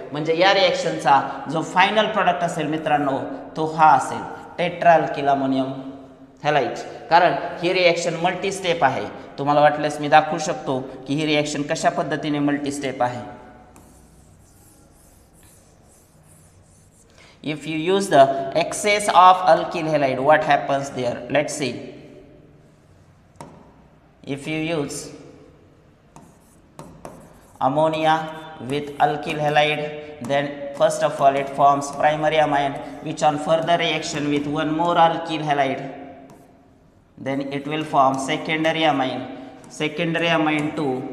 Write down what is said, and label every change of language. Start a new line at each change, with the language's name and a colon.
Marathi: म्हणजे या रिएक्शनचा जो फायनल प्रॉडक्ट असेल मित्रांनो तो हा असेल टेट्रा अल्किल अमोनियम हॅलाइड। कारण ही रिएक्शन मल्टी स्टेप आहे। तुम्हाला वाटल्यास मी दाखवू शकतो की ही रिएक्शन कशा पद्धतीने मल्टी स्टेप आहे।
English: If you use the excess of alkyl halide what happens there, let's see. If you use ammonia with alkyl halide, then first of all it forms primary amine which on further reaction with one more alkyl halide then it will form secondary amine to